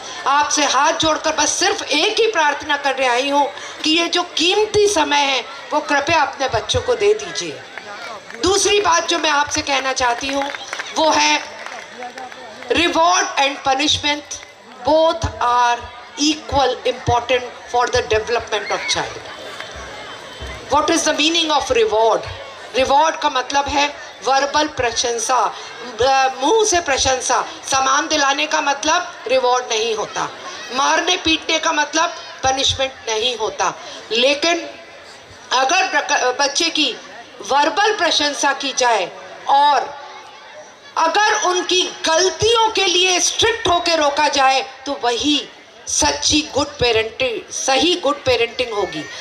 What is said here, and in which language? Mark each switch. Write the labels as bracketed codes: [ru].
[hi] आपसे हाथ जोड़कर बस सिर्फ एक ही प्रार्थना करने आई हूँ कि ये जो कीमती समय है वो कृपया अपने बच्चों को दे दीजिए। दूसरी बात जो मैं आपसे कहना चाहती हूँ वो है [en] Reward and punishment both are equal important for the development of child. What is the meaning of reward? [hi] Reward का मतलब है वर्बल प्रशंसा, मुंह से प्रशंसा। सामान दिलाने का मतलब रिवॉर्ड नहीं होता, मारने पीटने का मतलब पनिशमेंट नहीं होता। लेकिन अगर बच्चे की वर्बल प्रशंसा की जाए और अगर उनकी गलतियों के लिए स्ट्रिक्ट होकर रोका जाए, तो वही सच्ची गुड पेरेंटिंग, सही गुड पेरेंटिंग होगी।